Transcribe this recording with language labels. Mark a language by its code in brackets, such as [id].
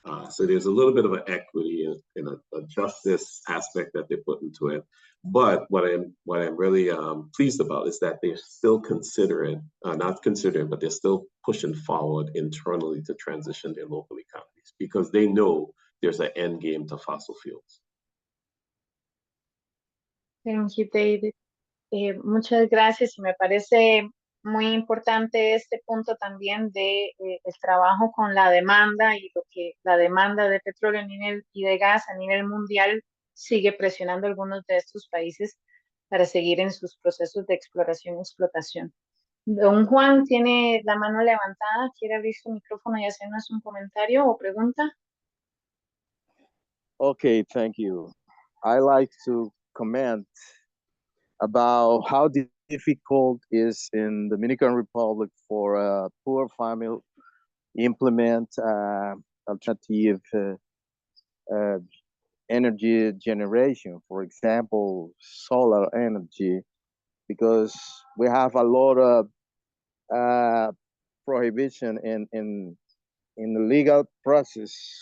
[en] So there's a little bit of an equity and a justice aspect that they put into it. But what I'm really pleased about is that they're still not considering, but they're still pushing forward internally to transition their local economies, because they know there's an end game to fossil fuels. Thank you, David. [es] Muchas gracias y me parece muy importante este punto también de el trabajo con la demanda y lo que la demanda de petróleo y de gas a nivel mundial sigue presionando a algunos de estos países para seguir en sus procesos de exploración y explotación. Don Juan tiene la mano levantada, quiere abrir su micrófono y hacernos un comentario o pregunta. [en] Okay, thank you. I like to comment about how difficult is in Dominican Republic for a poor family implement alternative energy generation, for example, solar energy, because we have a lot of prohibition in the legal process.